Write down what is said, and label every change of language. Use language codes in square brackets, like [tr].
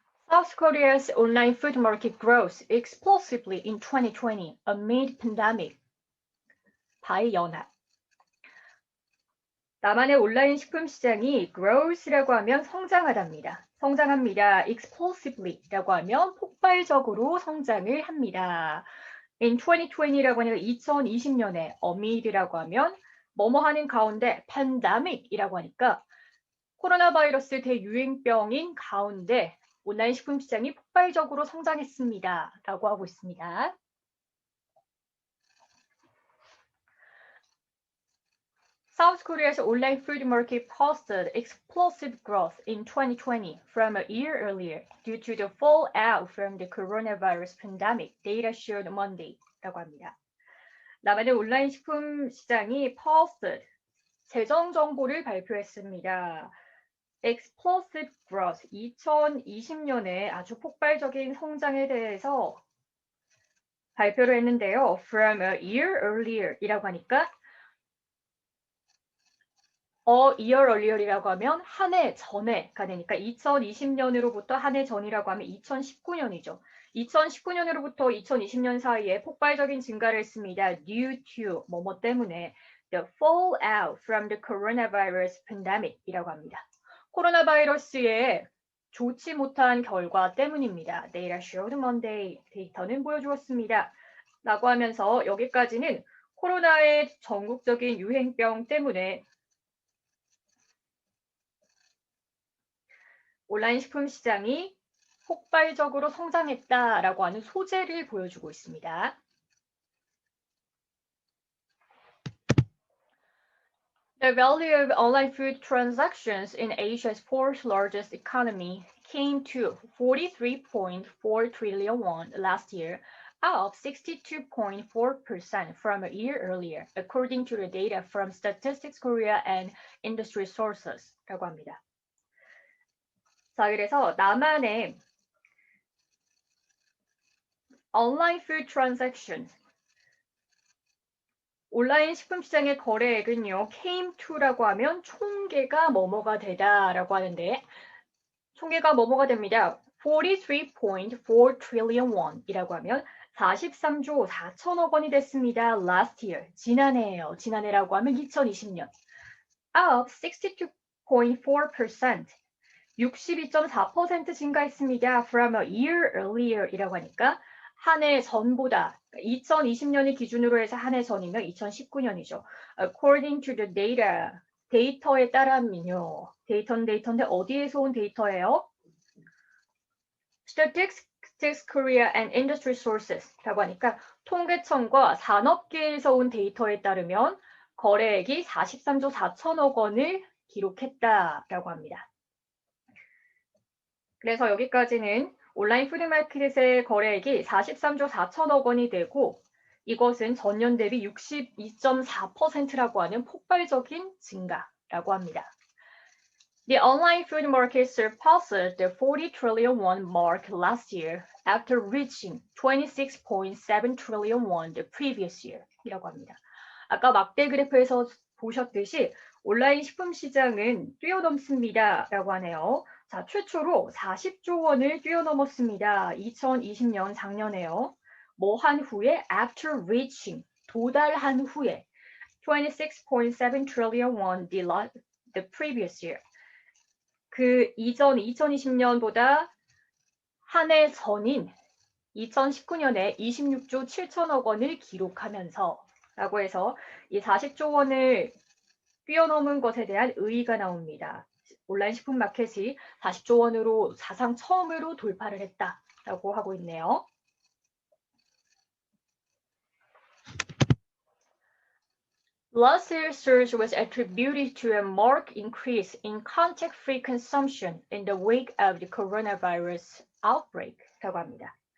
[en] South Korea's online food market grows explosively in 2020 amid pandemic. [ko] 바이 연합. 남한의 온라인 식품 시장이 grows라고 하면 성장하답니다. 성장합니다. explosively라고 하면 폭발적으로 성장을 합니다. in 2020라고 하니까 2020년에 amid라고 하면 뭐뭐 하는 가운데 pandemic이라고 하니까 코로나 바이러스 대유행병인 가운데 온라인 식품 시장이 폭발적으로 성장했습니다. 라고 하고 있습니다. [en] South Korea's online food market posted explosive growth in 2020 from a year earlier due to the fallout from the coronavirus pandemic, data showed Monday. [ko] 라고 합니다. 남한의 온라인 식품 시장이 posted 재정 정보를 발표했습니다. [en] explosive growth, [ko] 2020년에 아주 폭발적인 성장에 대해서 발표를 했는데요. [en] From a year earlier [ko] 이라고 하니까 [en] a year earlier [ko] 이라고 하면 한 해 전에가 되니까 2020년으로부터 한 해 전이라고 하면 2019년이죠. 2019년으로부터 2020년 사이에 폭발적인 증가를 했습니다. [en] due to [ko] 뭐뭐 때문에 [en] the fallout from the coronavirus pandemic이라고 합니다. [ko] 코로나 바이러스의 좋지 못한 결과 때문입니다. [en] Data showed Monday. [ko] 데이터는 보여주었습니다. 라고 하면서 여기까지는 코로나의 전국적인 유행병 때문에 온라인 식품 시장이 폭발적으로 성장했다라고 하는 소재를 보여주고 있습니다. [en] The value of online food transactions in Asia's fourth largest economy came to 43.4 trillion won last year, up 62.4% from a year earlier, according to the data from Statistics Korea and Industry Sources [ko] 라고 합니다. 자, 그래서 남한의 [en] online food transactions [ko] 온라인 식품 시장의 거래액은요, [en] came to [ko] 라고 하면 총계가 뭐뭐가 되다라고 하는데 총계가 뭐뭐가 됩니다. [en] 43.4 trillion won [ko] 이라고 하면 43조 4천억 원이 됐습니다. last year, 지난해예요. 지난해라고 하면 2020년. [en] up 62.4%, [ko] 62.4% 증가했습니다. [en] from a year earlier [ko] 이라고 하니까 한 해 전보다 2020년을 기준으로 해서 한 해 전이면 2019년이죠. [en] According to the data, [ko] 데이터에 따르면요. 데이터는 데이터인데 어디에서 온 데이터예요? Statistics Korea and Industry Sources라고 하니까 통계청과 산업계에서 온 데이터에 따르면 거래액이 43조 4천억 원을 기록했다라고 합니다. 그래서 여기까지는 온라인 푸드마켓의 거래액이 43조 4천억 원이 되고 이것은 전년 대비 62.4%라고 하는 폭발적인 증가라고 합니다. [en] The online food market surpassed the 40 trillion won mark last year after reaching 26.7 trillion won the previous year [ko] 이라고 합니다. 아까 막대 그래프에서 보셨듯이 온라인 식품 시장은 뛰어넘습니다 라고 하네요. 자, 최초로 40조 원을 뛰어넘었습니다. 2020년 작년에요. 뭐 한 후에 [en] after reaching [ko] 도달한 후에 26.7 [en] trillion won the the previous year. [ko] 그 이전 2020년보다 한 해 전인 2019년에 26조 7천억 원을 기록하면서 라고 해서 이 40조 원을 뛰어넘은 것에 대한 의의가 나옵니다. 온라인 식품 마켓이 40조 원으로 사상 처음으로 돌파를 했다라고 하고 있네요. [en] Last year's surge was attributed to a marked increase in contact-free consumption in the wake of the coronavirus outbreak [ko] 라고 합니다.